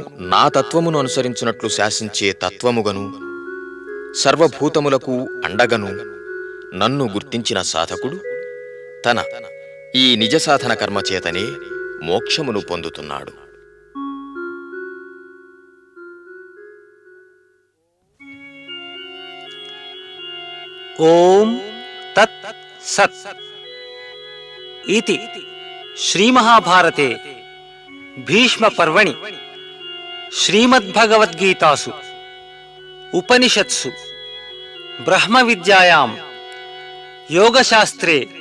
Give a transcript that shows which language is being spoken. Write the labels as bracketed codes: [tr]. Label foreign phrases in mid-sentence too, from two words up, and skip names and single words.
[te] నా తత్వమును అనుసరించున్నట్లు శాసించే తత్వముగను సర్వభూతములకు అండగను నన్ను గుర్తించిన సాధకుడు తన ఈ నిజ సాధన కర్మచేతనే మోక్షమును పొందుతున్నాడు. [sa] ఓం తత్ సత్ इति श्रीमहाभारते भीष्मपर्वणि श्रीमद्भगवद्गीतासु उपनिषत्सु ब्रह्मविद्यायां योगशास्त्रे